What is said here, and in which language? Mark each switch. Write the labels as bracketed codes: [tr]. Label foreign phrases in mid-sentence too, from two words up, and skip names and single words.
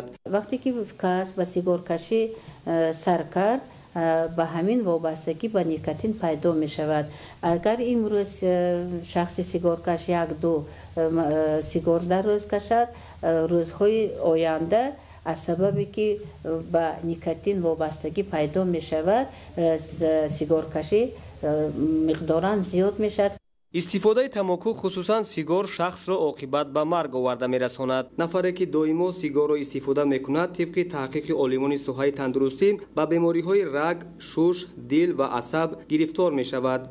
[tg] вақте ки кас ба сигаркашӣ сар кард, ба ҳамин вобастагӣ ба никотин пайдо мешавад. агар имрӯз шахси сигаркаш 1-2 сигар дар рӯз кашад, рӯзҳои оянда از سببی که با نیکوتین وابستگی پیدا می شود سیگارکشی مقدارا زیاد می شود. استفاده تماکو خصوصا سیگار شخص را عاقبت به مرگ آورده می‌رساند. نفری که دائما سیگار را استفاده می‌کند طبق تحقیق عالمان سوحه تندرستی به بیماری‌های رگ، شش، دل و عصب گرفتار می‌شود.